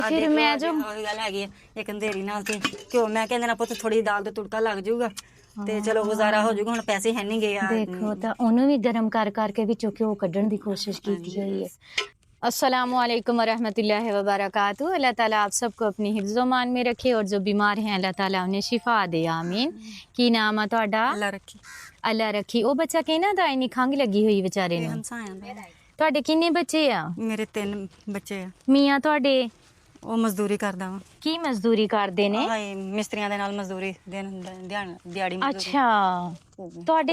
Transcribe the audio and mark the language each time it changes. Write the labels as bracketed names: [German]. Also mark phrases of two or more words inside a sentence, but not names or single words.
[Punjabi] ਫਿਰ ਮੈਂ ਜੋ ਉਹੀ ਗੱਲ ਹੈਗੀ ਇੱਕ ਅੰਧੇਰੀ ਨਾਲ ਤੇ ਘਿਓ ਮੈਂ ਕਹਿੰਦੇ ਨਾ ਪੁੱਤ ਥੋੜੀ ਦਾਲ ਦਾ ਤੁੜਕਾ ਲੱਗ ਜਾਊਗਾ ਤੇ ਚਲੋ ਗੁਜ਼ਾਰਾ ਹੋ ਜਾਊਗਾ। ਹੁਣ ਪੈਸੇ ਹੈ ਨਹੀਂ ਗਏ ਆ। ਦੇਖੋ ਤਾਂ ਉਹਨੂੰ ਵੀ ਗਰਮ ਕਰ ਕਰਕੇ ਵਿੱਚੋਂ ਘਿਓ ਕੱਢਣ ਦੀ ਕੋशिश ਕੀਤੀ ਹੋਈ ਹੈ। [Urdu] السلام علیکم ورحمۃ اللہ وبرکاتہ. اللہ تعالیٰ آپ سب کو اپنی حفظ و امان میں رکھے اور جو بیمار ہیں اللہ تعالیٰ انہیں شفا دے آمین. [Punjabi] ਕੀ ਨਾਮ ਹੈ ਤੁਹਾਡਾ? ਅੱਲਾ ਰੱਖੀ। ਅੱਲਾ ਰੱਖੀ। ਉਹ ਬੱਚਾ ਕਹਿਣਾ ਦਾ ਇੰਨੀ ਖੰਘ ਲੱਗੀ ਹੋਈ ਵਿਚਾਰੇ ਇਹ ਨੂੰ। ਹਮਸਾਇਆ ਦਾ। ਤੁਹਾਡੇ ਕਿੰਨੇ ਬੱਚੇ ਆ? ਮੇਰੇ 3 ਬੱਚੇ ਆ। ਮੀਆਂ ਤੁਹਾਡੇ ਉਹ ਮਜ਼ਦੂਰੀ ਕਰਦਾ ਵਾ। ਕੀ ਮਜ਼ਦੂਰੀ ਕਰਦੇ ਨੇ? ਹਾਏ ਮਿਸਤਰੀਆਂ ਦੇ ਨਾਲ ਮਜ਼ਦੂਰੀ ਦਿਹਾੜੀ ਮਜ਼ਦੂਰੀ। ਅੱਛਾ, ਤੁਹਾਡੇ